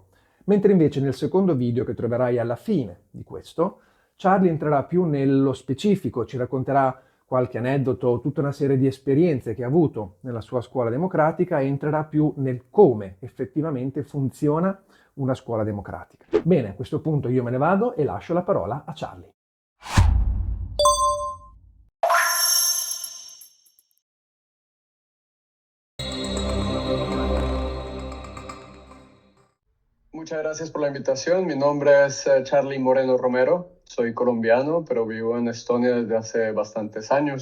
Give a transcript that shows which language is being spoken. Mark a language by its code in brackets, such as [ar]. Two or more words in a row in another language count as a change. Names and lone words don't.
[it] Mentre invece nel secondo video, che troverai alla fine di questo, Charlie entrerà più nello specifico, ci racconterà qualche aneddoto, tutta una serie di esperienze che ha avuto nella sua scuola democratica e entrerà più nel come effettivamente funziona una scuola democratica. Bene, a questo punto io me ne vado e lascio la parola a Charlie. [es] Muchas gracias por la invitación. Mi nombre es Charlie Moreno Romero. Soy colombiano, pero vivo en Estonia desde hace bastantes años.